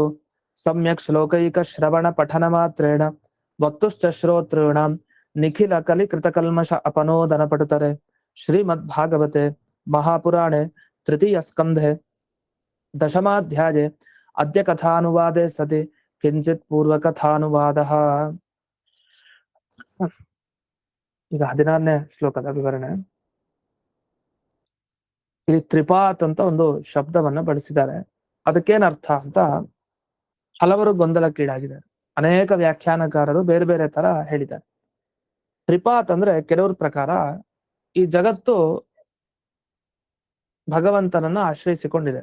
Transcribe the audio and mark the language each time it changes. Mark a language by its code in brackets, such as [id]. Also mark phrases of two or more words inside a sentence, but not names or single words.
[sa] सम्यक् श्लोकैकश्रवणपठनमात्रेण वक्तुश्च श्रोतॄणां निखिलकलिकृतकल्मष अपनोदनपटुतरे श्रीमद्भागवते महापुराणे तृतीयस्कन्धे दशमाध्याये अद्य कथानुवादे सति किंचित पूर्वकथानुवादः। [kn] ಈಗ 16ನೇ ಶ್ಲೋಕದ ವಿವರಣೆ. ಇಲ್ಲಿ ತ್ರಿಪಾತ್ ಅಂತ ಒಂದು ಶಬ್ದವನ್ನ ಬಳಸಿದ್ದಾರೆ. ಅದಕ್ಕೇನರ್ಥ ಅಂತ ಹಲವರು ಗೊಂದಲಕ್ಕೀಡಾಗಿದ್ದಾರೆ. ಅನೇಕ ವ್ಯಾಖ್ಯಾನಕಾರರು ಬೇರೆ ಬೇರೆ ತರ ಹೇಳಿದ್ದಾರೆ. ತ್ರಿಪಾತ್ ಅಂದ್ರೆ ಕೆಲವ್ರ ಪ್ರಕಾರ ಈ ಜಗತ್ತು ಭಗವಂತನನ್ನ ಆಶ್ರಯಿಸಿಕೊಂಡಿದೆ.